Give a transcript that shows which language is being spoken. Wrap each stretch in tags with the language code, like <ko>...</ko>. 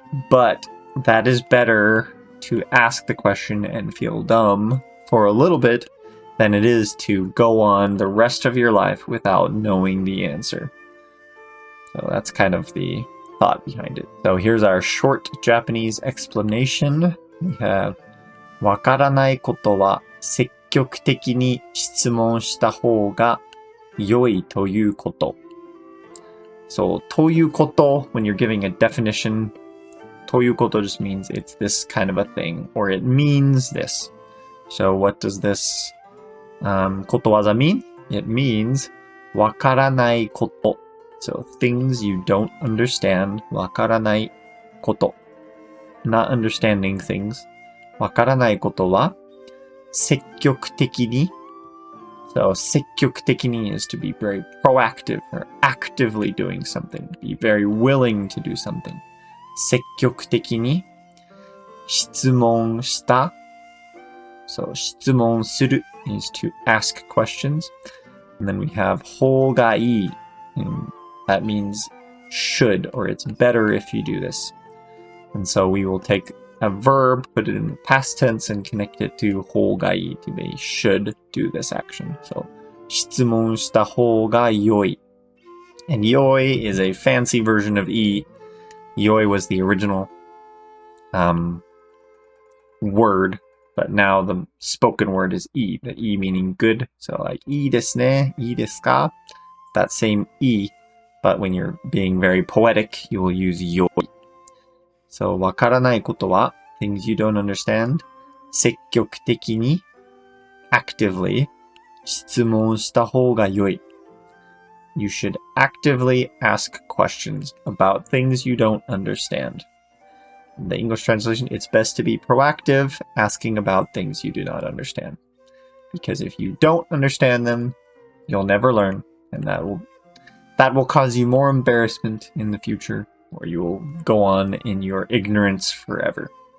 <en>But that is better to ask the question and feel dumb for a little bit than it is to go on the rest of your life without knowing the answer. So that's kind of the thought behind it. So here's our short Japanese explanation. We have</en> <ja>わからないことは積極的に質問した方が良いということ.</ja> <en>So,</en> <ja>ということ,</ja> <en>when you're giving a definition, ということ just means it's this kind of a thing, or it means this. So, what does this ことわざ mean? It means</en> <ja>わからないこと.</ja> <en>So, things you don't understand,</en> <ja>わからないこと.</ja> <en>Not understanding things.</en> <ja>わからないことは積極的に.</ja> <en>So</en> <ja>積極的に</ja> <en>is to be very proactive or actively doing something. Be very willing to do something.</en> <ja>積極的に質問した.</ja> <en>So</en> <ja>質問する</ja> <en>is to ask questions. And then we have</en> <ja>方がいい.</ja> <en>And that means should, or it's better if you do this. And so we will take a verb, put it in the past tense, and connect it to</en> <ja>方がいい,</ja> <en>to be should do this action. So</en> <ja>質問した方が良い.</ja> <en>And yoi is a fancy version of e. Yoi was the original word, but now the spoken word is i. The i meaning good. So like</en> <ja>ii desu ne, ii desu ka?</ja> <en>That same i, but when you're being very poetic, you will use yoi. So</en> <ja>わからないことは</ja> <en>things you don't understand.</en> <ja>積極的に</ja> <en>actively</en> <ja>質問した方が良い.</ja> <en>You should actively ask questions about things you don't understand. In the English translation, it's best to be proactive, asking about things you do not understand. Because if you don't understand them, you'll never learn, and that will cause you more embarrassment in the future, or you will go on in your ignorance forever.</en>